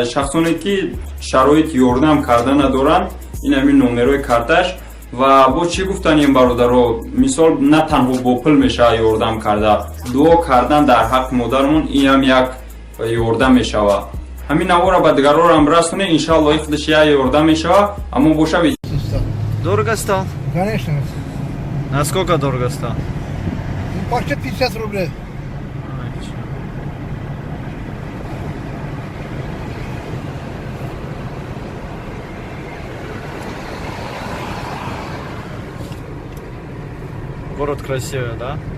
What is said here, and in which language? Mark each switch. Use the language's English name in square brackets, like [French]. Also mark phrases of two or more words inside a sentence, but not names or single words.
[Tajik] шахсоне ки шароити ёрдам карда надоранд, ин ҳамин номерои карташ. ва бо чӣ гуфтанем бародаро, мисол на танҳо бо пул мешавад ёрдам карда, дуо кардан дар ҳаққи модармон ин ҳам як ёрдам мешавад. ҳамин навора ба дигарорам расоне, иншаллоҳ ин худаш як ёрдам мешавад. аммо боша [Russian] дорого стал? Конечно. Насколько дорого стал? Почти 50 рублей. Город красивый, да?